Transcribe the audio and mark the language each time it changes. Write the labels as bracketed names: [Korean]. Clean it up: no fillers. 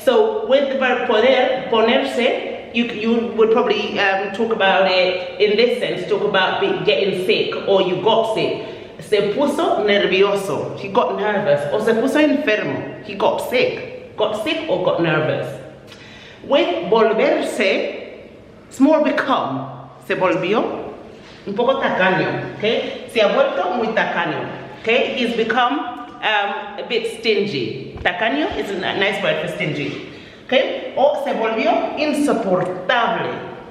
[English] So with the verb ponerse, you would probably talk about it in this sense, talk about getting sick or you got sick. [Spanish] Se puso nervioso. [English] He got nervous. [Spanish] O se puso enfermo. [English] He got sick. Got sick or got nervous. With volverse, it's more become. [Spanish] Se volvió un poco tacaño. [English] Okay? [Spanish] Se ha vuelto muy tacaño. [English] Okay? He's become a bit stingy. Tacaño is a nice word for stingy. Okay? [Spanish] O se volvió insoportable.